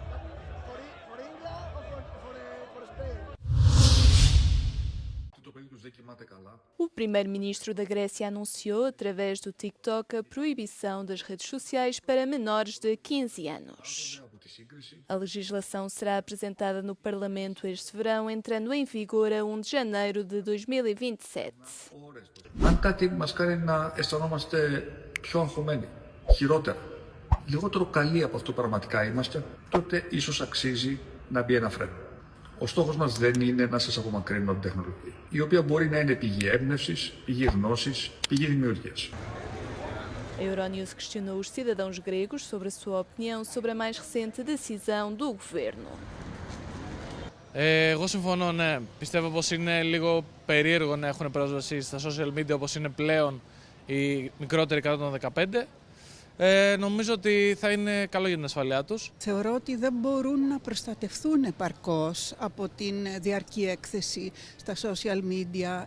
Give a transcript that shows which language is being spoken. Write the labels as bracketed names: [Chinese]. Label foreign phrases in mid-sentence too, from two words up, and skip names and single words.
[Portuguese] O primeiro-ministro da Grécia anunciou, através do TikTok, a proibição das redes sociais para menores de 15 anos. A legislação será apresentada no Parlamento este verão, entrando em vigor a 1 de janeiro de 2027. [Greek] Αν κάτι μας κάνει να αισθανόμαστε πιο αγχωμένοι, χειρότερα, λιγότερο καλοί από αυτό πραγματικά είμαστε, τότε ίσως αξίζει να μπει ένα φρένο. Ο στόχος μας δεν είναι να σας απομακρύνουμε από την τεχνολογία, η οποία μπορεί να είναι πηγή έμπνευσης, πηγή γνώσης, πηγή δημιουργίας. [Portuguese] A Euronews questionou os cidadãos gregos sobre a sua opinião sobre a mais recente decisão do governo. [Greek] Εγώ συμφωνώ, ναι. Πιστεύω πως είναι λίγο περίεργο να έχουν πρόσβαση στα [English] social media [Greek] όπως είναι πλέον οι μικρότεροι κάτω των 15. Νομίζω ότι θα είναι καλό για την ασφαλειά τους. Θεωρώ ότι δεν μπορούν να προστατευτούν επαρκώς από την διαρκή έκθεση στα [English] social media.